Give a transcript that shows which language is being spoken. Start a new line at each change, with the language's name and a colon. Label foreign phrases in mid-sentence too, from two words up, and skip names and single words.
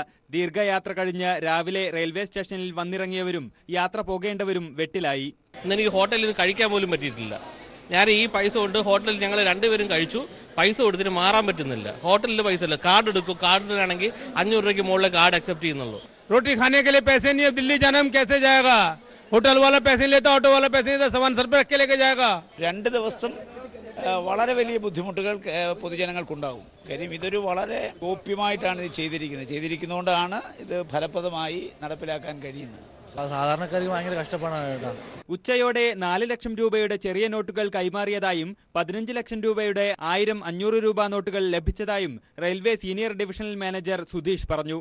Malayalam: ദീർഘയാത്ര കഴിഞ്ഞ് രാവിലെ റെയിൽവേ സ്റ്റേഷനിൽ വന്നിറങ്ങിയവരും യാത്ര പോകേണ്ടവരും വെട്ടിലായി. എനിക്ക് ഹോട്ടലിൽ നിന്ന് കഴിക്കാൻ പോലും പറ്റിയിട്ടില്ല. ഞാൻ ഈ പൈസ കൊണ്ട് ഹോട്ടലിൽ ഞങ്ങൾ രണ്ടുപേരും കഴിച്ചു. പൈസ കൊടുത്തിട്ട് മാറാൻ പറ്റുന്നില്ല. ഹോട്ടലിൽ പൈസ ഇല്ല. കാർഡ് എടുക്കും. കാർഡിനാണെങ്കിൽ 500 രൂപയ്ക്ക് മുകളിൽ
English: card accept
Malayalam: ചെയ്യുന്നുള്ളൂ.
Hindi: रोटी खाने के लिए पैसे नहीं है, दिल्ली जाना हम कैसे जाएगा? होटल वाला पैसे लेता, ऑटो वाला पैसे नहीं, सामान सर पे रख के लेके जाएगा.
Malayalam: 2 ദിവസം വളരെ വലിയ ബുദ്ധിമുട്ടുകൾ പൊതുജനങ്ങൾക്കുണ്ടാകും. കാര്യം ഇതൊരു വളരെ ഗോപ്യമായിട്ടാണ് ഇത് ചെയ്തിരിക്കുന്നതുകൊണ്ടാണ് ഇത് ഫലപ്രദമായി നടപ്പിലാക്കാൻ കഴിയുന്നത്. സാധാരണക്കാർക്ക് ഭയങ്കര കഷ്ടപ്പാടാണ്. ഉച്ചയോടെ 4 ലക്ഷം രൂപയുടെ ചെറിയ നോട്ടുകൾ കൈമാറിയതായും 15 ലക്ഷം രൂപയുടെ 1000-500 രൂപ നോട്ടുകൾ ലഭിച്ചതായും റെയിൽവേ സീനിയർ ഡിവിഷണൽ മാനേജർ സുധീഷ് പറഞ്ഞു.